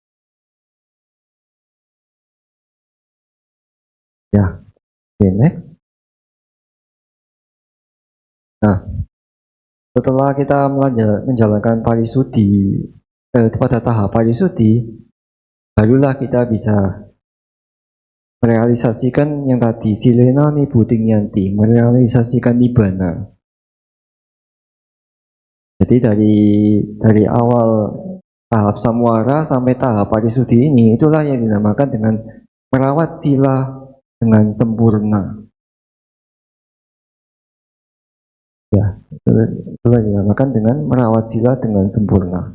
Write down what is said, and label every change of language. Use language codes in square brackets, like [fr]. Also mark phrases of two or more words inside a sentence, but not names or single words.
[id] Ya, oke, next. Nah, setelah kita menjalankan parisuddhi, pada tahap parisuddhi, barulah kita bisa merealisasikan yang tadi, [pi] silena nibbutingyanti, [id] merealisasikan nibbana. Jadi dari awal tahap samwara sampai tahap parisuddhi ini, itulah yang dinamakan dengan merawat sila dengan sempurna. Ya, itulah yang dinamakan dengan merawat sila dengan sempurna.